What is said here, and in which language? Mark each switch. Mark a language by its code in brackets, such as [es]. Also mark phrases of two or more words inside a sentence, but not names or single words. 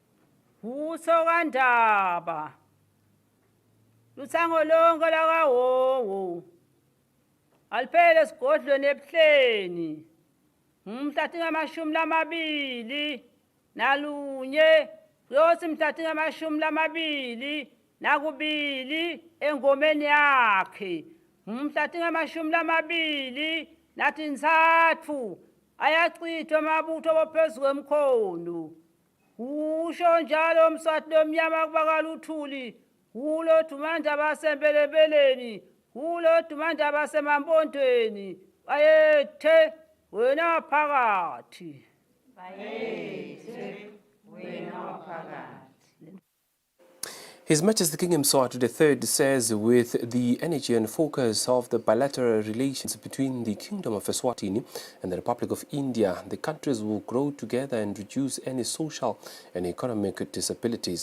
[ss] uSokandaba Lutsango lonke lakawowo Alphele sigodlweni ebuhleni mhla tingamashumi lamabili nalunye kuyothi mhla tingamashumi lamabili nakubili engomeni yakhe mhla tingamashumi lamabili natintsatfu ayachithwa amabutho ophezu kwemkhono usho njalo Mswati lomnyama kubakaluthuli ulo dumanda basembelebeleni ulo dumanda basemampontweni bayethe wena phakathi [en] His Majesty King Mswati III says with the energy and focus of the bilateral relations between the Kingdom of Eswatini and the Republic of India, the countries will grow together and reduce any social and economic disabilities.